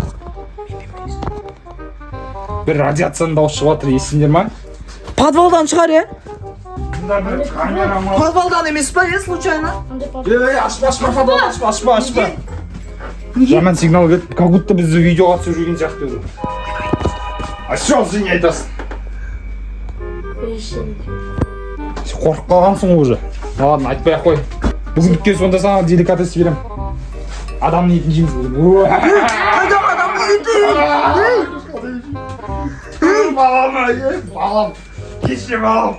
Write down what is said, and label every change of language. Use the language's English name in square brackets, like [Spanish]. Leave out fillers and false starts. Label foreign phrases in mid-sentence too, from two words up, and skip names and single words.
[Kazakh] Бір радиацияның дауысы шығып жатыр, естідіңдер ма? Подвалдан шығар, е? Мұнда бір камерама. Подвалдан емес па, случайно? Ашпа. Жаман сигнал келіп, [Russian] как будто [Kazakh] бізді видеоға түсіп жүрген сияқты еді. [Russian] А что ты не [Kazakh] айтасың? Қорқып қалғансың уже. Ладно, айтпай-ақ қой. Бүгіндікке сонда саған деликатес берем. Адамның етін жейміз бүгін. Адамның етін. Балам. Кеше балам.